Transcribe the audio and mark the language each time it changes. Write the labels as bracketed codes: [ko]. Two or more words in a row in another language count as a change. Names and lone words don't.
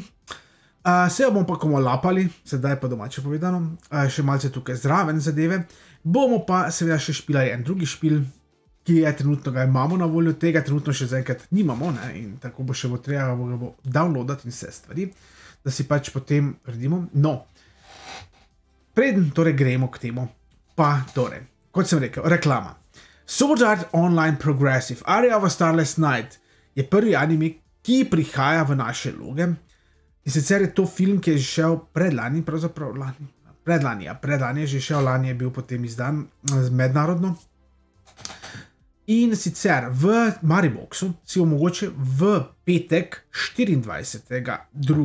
[sl] Se bomo pa komu lapali, sedaj pa domače povedano, še malce tukaj zraven zadeve, bomo pa seveda še špilali en drugi špil, ki je trenutno ga imamo na voljo, tega trenutno še zaenkrat nimamo, ne, in tako bo še treba ga bo downloadati in vse stvari, da si pač potem redimo. No, preden torej gremo k temu, pa torej, kot sem rekel, reklama. Sword Art Online Progressive Area of a Starless Night je prvi anime, ki prihaja v naše loge. In sicer je to film, ki je že šel predlani, pravzaprav predlani je že šel, lani je bil potem izdan mednarodno. In sicer v Mariboxu si omogoče v petek 24.2.